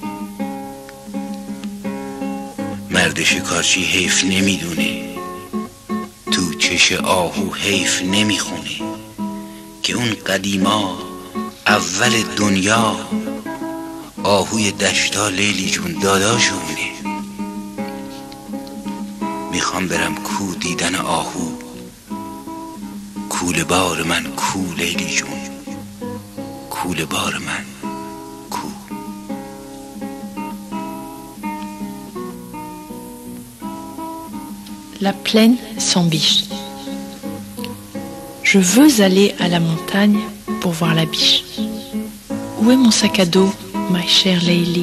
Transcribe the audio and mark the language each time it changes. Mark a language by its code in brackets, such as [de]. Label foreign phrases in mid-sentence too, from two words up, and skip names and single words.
[fa] مرد شکارچی حیف نمیدونه، تو چش آهو حیف نمیخونه، که اون قدیما اول دنیا آهوی دشتا لیلی جون داداشونه. میخوام برم کو دیدن آهو، کوله بار من کو لیلی جون، کوله بار من کو. [fr] La plaine sans biche. Je veux aller à la montagne pour voir la biche. Où est mon sac à dos, ma chère Leili?